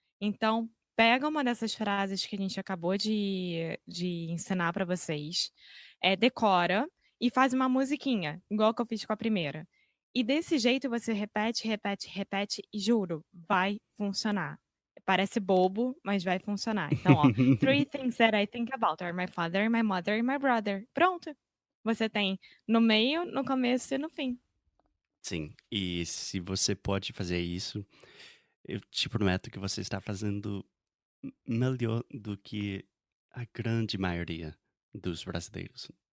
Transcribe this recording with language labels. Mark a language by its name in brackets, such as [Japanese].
[Portuguese] Então, pega uma dessas frases que a gente acabou de ensinar pra vocês, decora e faz uma musiquinha, igual que eu fiz com a primeira. E desse jeito você repete, repete, repete e juro, vai funcionar. Parece bobo, mas vai funcionar. Então, ó, [English] three things that I think about are my father, my mother and my brother. [Portuguese] Pronto. Você tem no meio, no começo e no fim. Sim, e se você pode fazer isso, eu te prometo que você está fazendo melhor do que a grande maioria dos brasileiros.